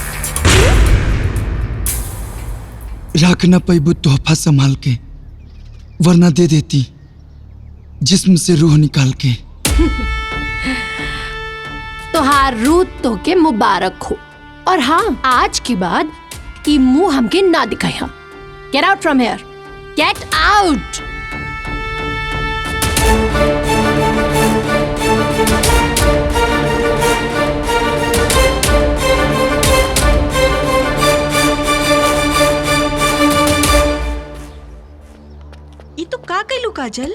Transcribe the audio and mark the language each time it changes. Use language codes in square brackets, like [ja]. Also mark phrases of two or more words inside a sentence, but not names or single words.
[bho] रख न पैबू तोहफा संभाल के, वरना दे देती जिस्म से रूह निकाल के। तोहार रूह तो के मुबारक हो। और हाँ, आज के बाद ये मुंह हमके ना दिखाई। [en] get out from here, get out. [bho] ये तो का कैलू काजल?